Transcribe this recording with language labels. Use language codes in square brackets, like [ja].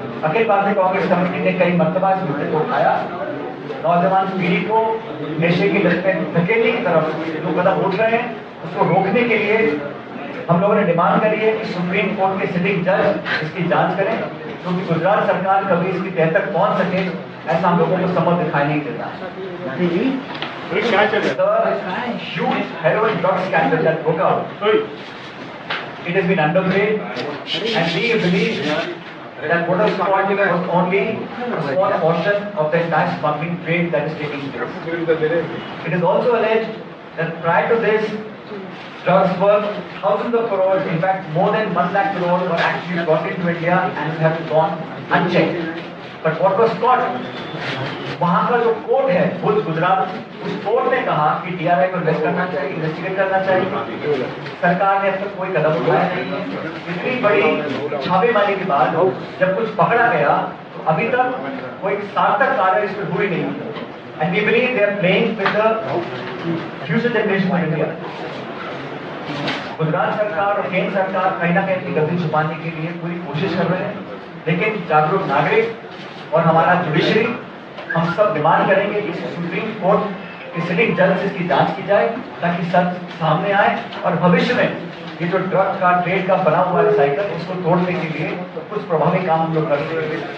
[hi] Akhil Bharatiya Congress committee ने कई मर्तबा इस मुद्दे को उठाया। नौजवान पीढ़ी को नशे की लत में धकेलने की तरफ जो कदम उठ रहे हैं उसको रोकने के लिए हम लोगों ने डिमांड करी है कि सुप्रीम कोर्ट के सिटिंग जज इसकी जांच करें, क्योंकि गुजरात सरकार कभी इसकी तह तक पहुंच सके ऐसा हम लोगों को संभव दिखाई नहीं देता। [en] The huge heroin drug scandal that broke out, it has been underplayed, and we believe that Border Squad was only a small portion of the entire smuggling trade that is taking place. It is also alleged that prior to this, drugs worth thousands of crores, in fact more than 1 lakh crores were actually brought into India and have gone unchecked. But what was caught? [hi] वहाँ का जो court है भुज गुजरात, उस court ने कहा कि DRI को investigate करना चाहिए। सरकार ने अब तक कोई कदम उठाया नहीं है। इतनी बड़ी छापेमारी के बाद जब कुछ पकड़ा गया तो अभी तक कोई सार्थक कार्य इसमें हुई नहीं। [en] And we believe they are playing with the future generation of India. [hi] Gujarat सरकार और केंद्र सरकार कहीं ना कहीं अपनी गलती छुपाने के लिए पूरी कोशिश कर रहे हैं, लेकिन जागरूक नागरिक और हमारा जुडिशरी हम सब डिमांड करेंगे कि सुप्रीम कोर्ट की सिटिंग जज से इसकी जांच की जाए ताकि सच सामने आए और भविष्य में ये जो ड्रग का ट्रेड का बना हुआ साइकिल उसको तोड़ने के लिए कुछ प्रभावी काम हम लोग कर सकेंगे।